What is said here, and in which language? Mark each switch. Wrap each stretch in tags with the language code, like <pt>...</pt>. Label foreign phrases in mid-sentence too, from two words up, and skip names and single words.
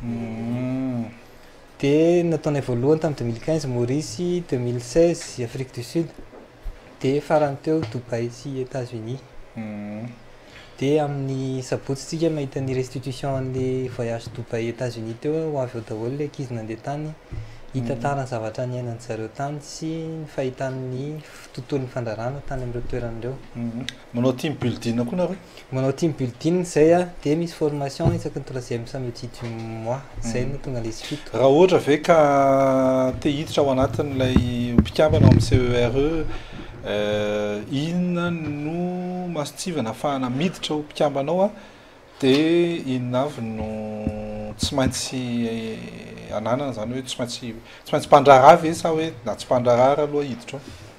<mg>dia nataonay voalohany tamin'ny 2015 Maurice 2016 Afrique du Sud dia farany teo Dubaï sy États-Unis dia amin'ny sabotsy tsika mahita ny restitution an'</mg> <fr>le voyage</fr> <mg>Dubaï États-Unis teo ho avy eo daholo le ankizy nandeha tany hitantarany zavatra ny ainany zareo tany sy ny fahitan'ny tontolon'ny fandrarana tany amin'ireo toeran'ireo manao</mg> <en>team building</en> <mg>koa nareo manao</mg> <en>team building</en> <mg>zay dia misy formation isaky ny</mg> <fr>troisième samedi du mois</fr> <mg>zay no tonga lesy fito raha ohatra ve ka te hiditra ao anatin'ilay mpikambana amin'ny CERE inona no masitsivana ahafahana miditra ho mpikambanao dia inona avy no tsy maintsy ananana zany hoe tsy maintsy mpandrahara ve sa hoe na tsy mpandrahara aloha hiditra</mg>